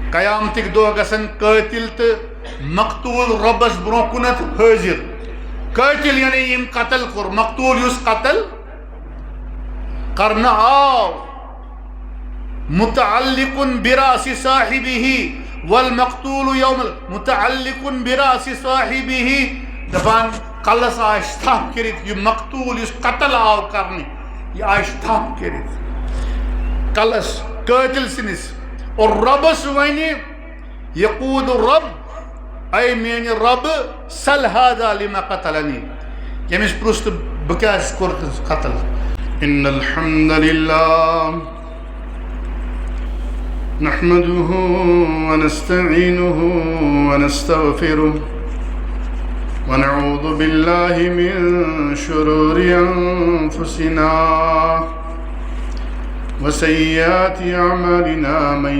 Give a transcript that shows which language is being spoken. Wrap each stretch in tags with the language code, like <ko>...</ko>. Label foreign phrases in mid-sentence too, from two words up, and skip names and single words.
<ks>قیامتک دۄہ گژھن قٲتِل تہٕ مقتوٗل رۄبس برونٛہہ کُنتھ حٲضِر قٲتِل یعنی یٔمۍ قتل کوٚر مقتوٗل یُس قتل کرنہٕ آو</ks> <ar>متعلقٌ برأس صاحبه والمقتول يوم متعلق برأس صاحبه</ar> <ks>دپان کلس آسہِ تھپھ کٔرِتھ یہِ مقتوٗل یُس قتل آو کرنہِ یہِ آسہِ تھپھ کٔرِتھ کلس قٲتِل سٕنٛدِس اور رۄبس وَنہِ</ks> <ar>یقوٗل رب</ar> <ks>اے میٛانہِ رۄبہٕ</ks> <ar>سل ہذا لما قتلنی</ar> <ks>ییٚمِس پرُژھ تہٕ بہٕ کیٛازِ کوٚرتھس قتل</ks> <ar>ان الحمد لله نحمده ونستعينه ونستغفره ونعوذ بالله من شرور أنفسنا وسيئات أعمالنا من</ar>